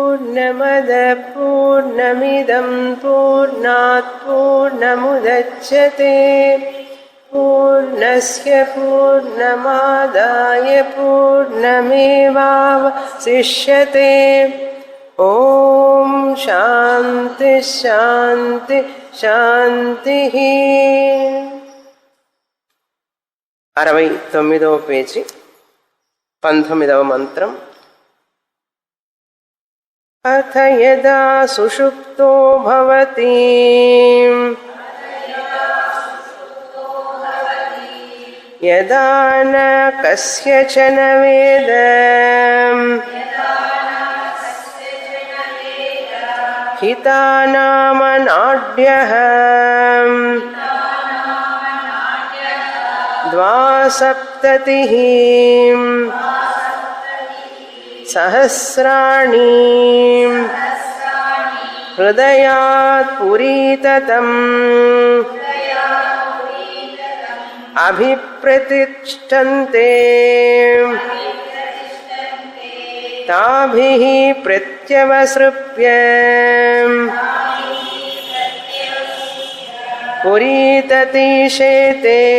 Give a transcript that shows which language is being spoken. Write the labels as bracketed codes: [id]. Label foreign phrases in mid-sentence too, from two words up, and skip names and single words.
[sa] पूर्णमदः पूर्णमिदं पूर्णात् पूर्णमुदच्यते पूर्णस्य पूर्णमादाय पूर्णमेवावशिष्यते ఓం శాంతి శాంతి శాంతి [te] 69వ పేజీ 19వ మంత్రం [sa] అథ యదా సుషుప్తో భవతి యదా న కస్యచన వేదం हितानामनाढ्यः द्वासप्ततिः सहस्राणि हृदयात् पुरीततम् अभिप्रतिष्ठन्ते ताभिः प्रत्यवसृप्य पुरीततिशेते